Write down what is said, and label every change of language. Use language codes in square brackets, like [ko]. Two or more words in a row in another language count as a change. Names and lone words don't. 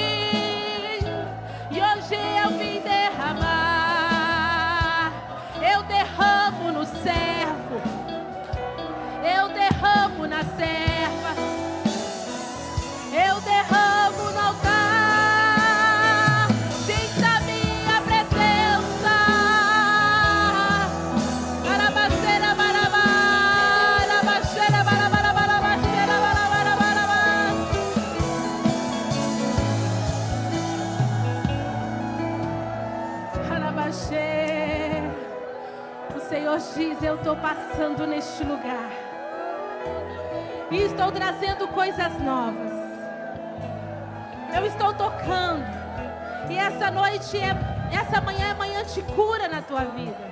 [pt] E hoje eu vim derramar. Eu derramo no servo. Eu derramo na serva. Eu derramo no altar. Sinta a minha presença. Barabaceira, barabara, baixeira, barabara, barabaceira, barabara, barabara. Arabaxê. O Senhor diz: eu estou passando neste lugar. E estou trazendo coisas novas. Eu estou tocando. E essa noite, essa manhã é manhã de cura na tua vida.